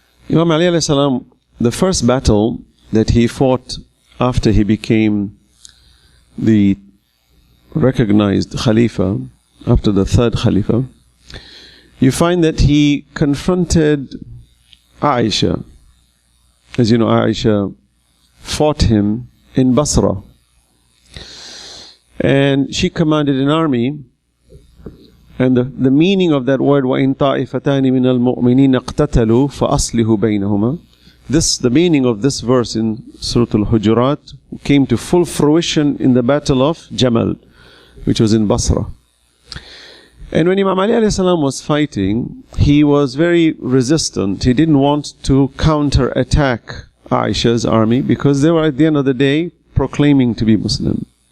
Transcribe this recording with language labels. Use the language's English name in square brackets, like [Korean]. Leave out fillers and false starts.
[English] Imam Ali alayhi salam, the first battle that he fought after he became the recognized Khalifa, after the third Khalifa, you find that he confronted Aisha. As you know, Aisha fought him in Basra. And she commanded an army. And the meaning of that word, [Arabic] وَإِن طَائِفَتَانِ مِنَ الْمُؤْمِنِينَ اقْتَتَلُوا فَأَصْلِحُوا بَيْنَهُمَا. [English] The meaning of this verse in Surah Al-Hujurat came to full fruition in the battle of Jamal, which was in Basra. And when Imam Ali alayhi salam was fighting, he was very resistant. He didn't want to counter-attack Aisha's army because they were at the end of the day proclaiming to be Muslim.